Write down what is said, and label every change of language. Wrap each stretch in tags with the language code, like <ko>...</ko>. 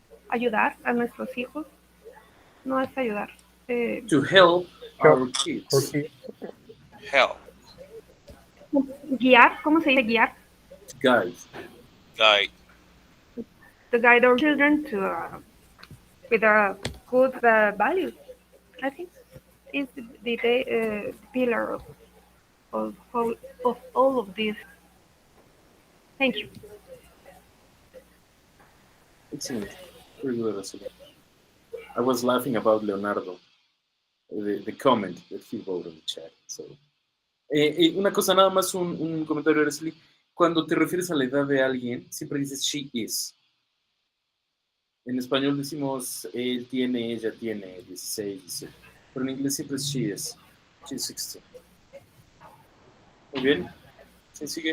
<es>Ayudar a nuestros hijos. No es ayudar.</es> <en>To help Help our or kids. kids. Help.</en> <es>guiar, ¿cómo se dice guiar?</es> <en>To guide. Guide. To guide our children to with a good value. I think is the pillar of, of all of this. Thank you. Excellent. Very good, Araceli. I was laughing about Leonardo, the comment that he wrote in the chat.</en> <es>So, una cosa, nada más un comentario, Araceli. Cuando te refieres a la edad de alguien, siempre dices</es> <en>she is.</en> <es>En español decimos él tiene, ella tiene 16, 17. Pero en inglés siempre es</es> <en>she is. She's 16.</en> <es>Muy bien. ¿Sí sigue?</es>